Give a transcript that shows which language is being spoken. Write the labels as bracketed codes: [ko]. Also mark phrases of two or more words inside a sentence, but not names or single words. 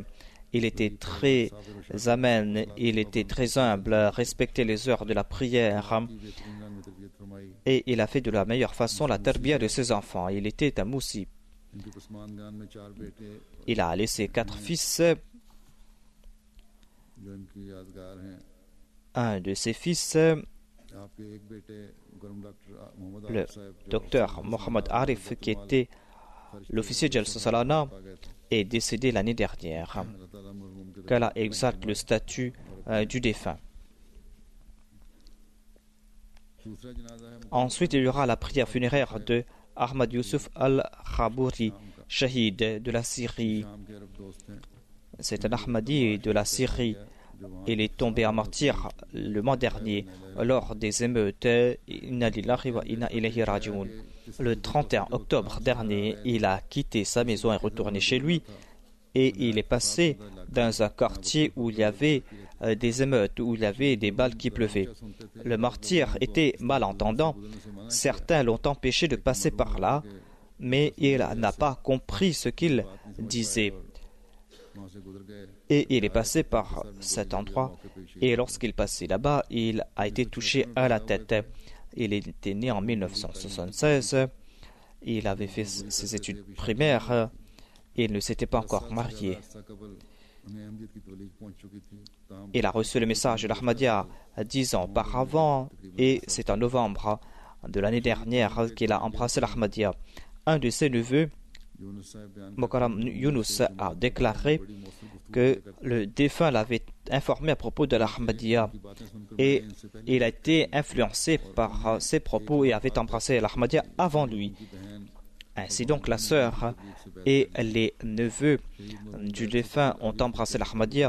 [fr] Il était très amène, il était très humble, respectait les heures de la prière et il a fait de la meilleure façon la tarbiya de ses enfants. Il était un moussi. Il a laissé 4 fils [ur] جو انکی یادگار ہیں. [fr] Un de ses fils, [ur] آپکے ایک بیٹے گرم ڈاکٹر محمد [fr] le [ur] عارف صاحب جو [fr] docteur Mohamed Arif, qui était l'officier Jalsa Salana, est décédé l'année dernière. [ur] اللہ تعالیٰ مرحوم کے [fr] Qu'Allah exalte le statut du défunt. [ur] دوسرا جنازہ ہے [fr] Ensuite, il y aura la prière funéraire de Ahmad Youssouf al-Khabouri, shahid de la Syrie. [ur] شام کے عرب دوست ہیں [fr] C'est un Ahmadi de la Syrie. Il est tombé en martyr le mois dernier lors des émeutes. [ar] إنا لله وإنا إليه راجعون. [fr] Le 31 octobre dernier, il a quitté sa maison et retourné chez lui. Et il est passé dans un quartier où il y avait des émeutes, où il y avait des balles qui pleuvaient. Le martyr était malentendant. Certains l'ont empêché de passer par là, mais il n'a pas compris ce qu'il disait. [ur] وہاں سے گزر گئے [fr] Et il est passé par cet endroit. Et lorsqu'il passait là-bas, il a été touché à la tête. Il était né en 1976. Il avait fait ses études primaires. Il ne s'était pas encore marié. [ur] راستہ قبل انہیں احمدیت کی تبلیغ پہنچ چکی تھی تاہم [fr] Il a reçu le message de l'Ahmadiyya 10 ans auparavant. Et c'est en novembre de l'année dernière qu'il a embrassé l'Ahmadiyya. Un de ses neveux, [ur] یونس صاحب بیان [fr] Mokaram Yunus, a déclaré que le défunt l'avait informé à propos de l'Ahmadiyya et il a été influencé par ses propos et avait embrassé l'Ahmadiyya avant lui. Ainsi donc la sœur et les neveux du défunt ont embrassé l'Ahmadiyya.